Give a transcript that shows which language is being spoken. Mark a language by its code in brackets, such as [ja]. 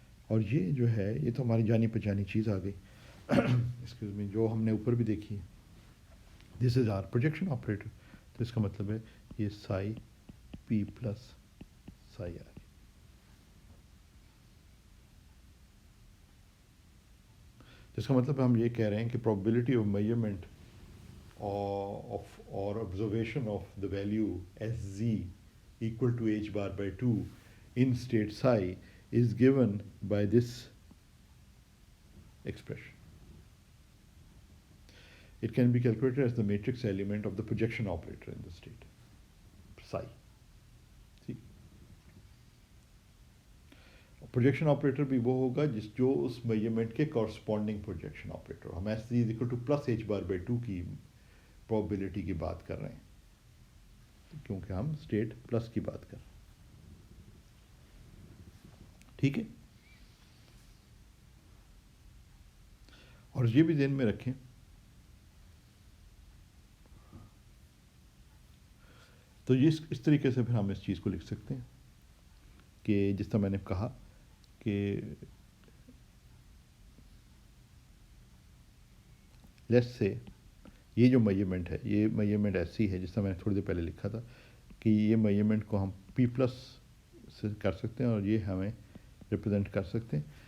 [hi] और ये जो है ये तो हमारी जानी पहचानी चीज़ आ गई एक्सक्यूज मी, जो हमने ऊपर भी देखी है. This is are projection operator. तो इसका मतलब है ये Sai P plus psi R. [en] इसका मतलब हम ये कह रहे हैं कि probability of measurement or observation of the value SZ equal to h bar by 2 in state psi is given by this expression. It can be calculated as the matrix element of the projection operator in the state psi. [hi] See, projection operator भी वो होगा जो उस measurement के corresponding projection operator. हम SZ is equal to plus h bar by 2 की probability की बात कर रहे हैं क्योंकि हम स्टेट प्लस की बात कर रहे हैं, ठीक है. और ये भी ध्यान में रखें तो ये इस तरीके से फिर हम इस चीज़ को लिख सकते हैं कि जिस तरह मैंने कहा कि लेट्स से ये जो मेजरमेंट है ये मेजरमेंट ऐसी है जिस तरह मैंने थोड़ी देर पहले लिखा था कि ये मेजरमेंट को हम P प्लस से कर सकते हैं और ये हमें रिप्रेजेंट कर सकते हैं.